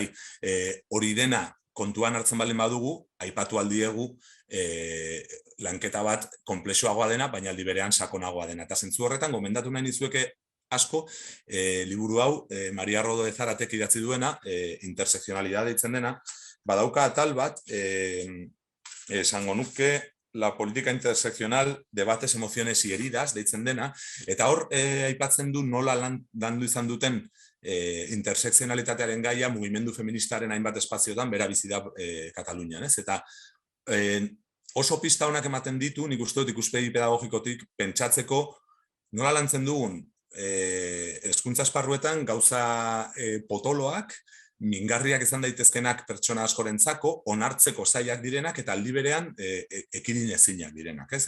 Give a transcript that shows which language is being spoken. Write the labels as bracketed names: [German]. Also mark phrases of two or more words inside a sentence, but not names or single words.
[Basque] Hori dena kontuan hartzen baldin badugu, aipatu aldiegu lanketa bat konplexuagoa dena, baina aldi berean sakonagoa dena. Eta zentzu horretan, gomendatu nahi nizueke asko, liburu hau, Maria Rodo de Zaratek idatzi duena, intersekzionalidade deitzen dena, badauka atal bat, esango nuke, [Spanish] la política interseccional, debates, emociones y heridas, [Basque] deitzen dena, eta hor aipatzen du nola landu izan duten intersekzionalitatearen gaia mugimendu feministaren hainbat espaziotan bera bizi da Katalunian, ez? Eta oso pista honak ematen ditu, nik uste dut ikuspegi pedagogikotik pentsatzeko nola lantzen dugun hezkuntza esparruetan gauza potoloak, mingarriak izan daitezkenak pertsona askorentzako, onartzeko zailak direnak eta aldi berean ekidin ezinak direnak, ez?